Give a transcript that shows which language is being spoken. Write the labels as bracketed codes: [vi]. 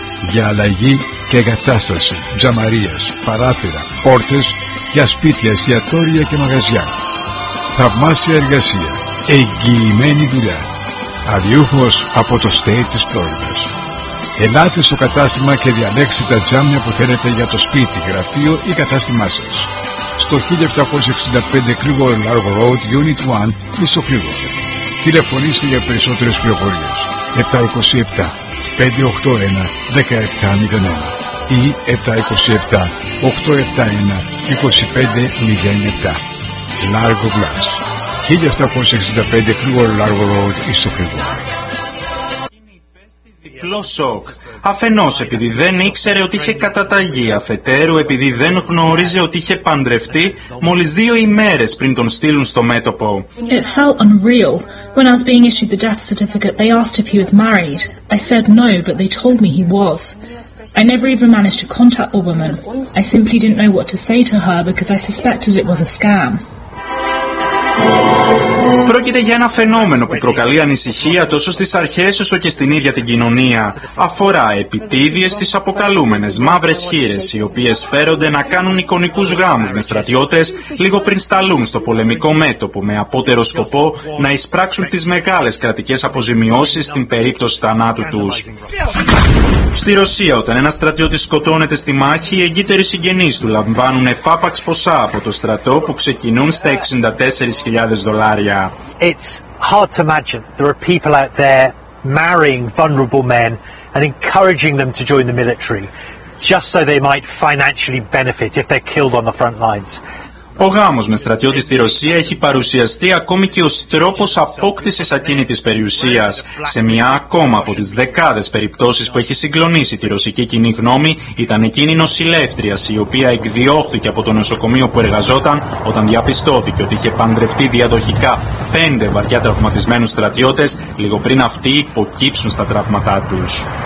[el] Για αλλαγή και εγκατάσταση τζαμαρίας, παράθυρα, πόρτες, για σπίτια, εστιατόρια και μαγαζιά. Θαυμάσια εργασία. Εγγυημένη δουλειά. Αδιούχος από το State της Φλόριντας. Ελάτε στο κατάστημα και διαλέξτε τα τζάμια που θέλετε για το σπίτι, γραφείο ή κατάστημά σας. Στο 1765 Clearwater Largo Road, Unit 1, Ιστο Clearwater. Τηλεφωνήστε για περισσότερες πληροφορίες. 727-581-1701 ή 727-871-2507. Largo Glass. 1765 Clearwater Largo Road, Ιστο Clearwater. Διπλό σοκ. Αφενός επειδή δεν ήξερε ότι είχε καταταγεί, αφετέρου επειδή δεν γνώριζε ότι είχε παντρευτεί μόλις δύο ημέρες πριν τον στείλουν στο μέτωπο. [en] It felt unreal. When I was being issued the death certificate, they asked if he was married. I said no, but they told me he was. I never even managed to contact the woman. I simply didn't know what to say to her because I suspected it was a scam. [el] Πρόκειται για ένα φαινόμενο που προκαλεί ανησυχία τόσο στις αρχές όσο και στην ίδια την κοινωνία. Αφορά επιτίδιες τις αποκαλούμενες μαύρες χείρες, οι οποίες φέρονται να κάνουν εικονικούς γάμους με στρατιώτες λίγο πριν σταλούν στο πολεμικό μέτωπο με απότερο σκοπό να εισπράξουν τις μεγάλες κρατικές αποζημιώσεις στην περίπτωση θανάτου τους. Στη Ρωσία, όταν ένα στρατιώτη σκοτώνεται στη μάχη, οι εγκύτεροι συγγενείς του λαμβάνουν εφάπαξ ποσά από το στρατό που ξεκινούν στα 64.000 δολάρια. [en] It's hard to imagine there are people out there marrying vulnerable men and encouraging them to join the military just so they might financially benefit if they're killed on the front lines. [el] Ο γάμος με στρατιώτη στη Ρωσία έχει παρουσιαστεί ακόμη και ως τρόπος απόκτησης ακίνητης περιουσίας. Σε μια ακόμα από τις δεκάδες περιπτώσεις που έχει συγκλονίσει τη ρωσική κοινή γνώμη, ήταν εκείνη νοσηλεύτριας, η οποία εκδιώχθηκε από το νοσοκομείο που εργαζόταν όταν διαπιστώθηκε ότι είχε παντρευτεί διαδοχικά 5 βαριά τραυματισμένους στρατιώτες, λίγο πριν αυτοί υποκύψουν στα τραύματά τους.